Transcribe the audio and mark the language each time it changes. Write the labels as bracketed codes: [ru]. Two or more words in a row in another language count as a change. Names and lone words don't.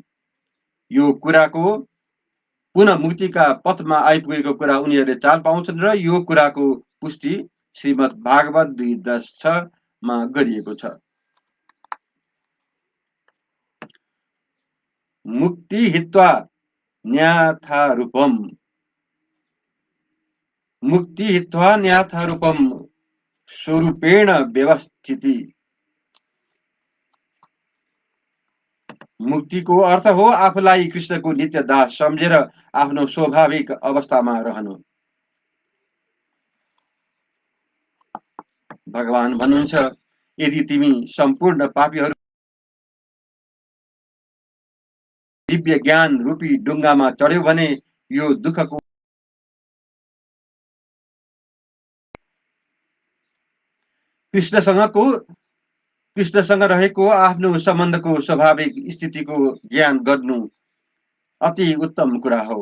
[ne] यो कुराको पुनः मुक्तिका पथमा आइपुगेको कुरा उनीहरूले चाल पाउँछन् र यो कुराको पुष्टि श्रीमद् भागवत 2:10 मा गरिएको छ। [sa] मुक्ति हित्वा न्याथारूपम मुक्ति हित्वा न्याथारूपम स्वरूपेण व्यवस्थिति। [ne] मुक्तिको अर्थ हो आफूलाई कृष्णको नित्य दास सम्झेर आफ्नो स्वाभाविक अवस्थामा रहनु। भगवान भन्नुहुन्छ, यदि तिमी सम्पूर्ण पापीहरू दिव्य ज्ञान रूपी डुङ्गामा चढ्यौ भने यो दुःखको कृष्णसँग रहेको आफ्नो सम्बन्धको स्वाभाविक स्थितिको ज्ञान गर्नु अति उत्तम कुरा हो।